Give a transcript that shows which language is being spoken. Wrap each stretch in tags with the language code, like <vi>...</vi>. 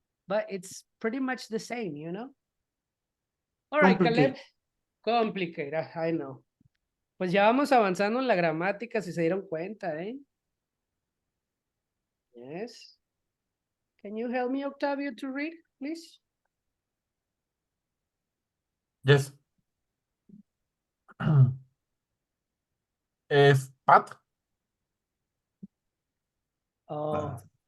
<en>But it's pretty much the same, you know? All right, Caleb. Complicate. Complicated, I know.</en> <es>Pues ya vamos avanzando en la gramática, si se dieron cuenta, ¿eh?</es> <en>Yes. Can you help me, Octavio, to read, please? Yes.</en> <es>Es Pat. Oh,</es>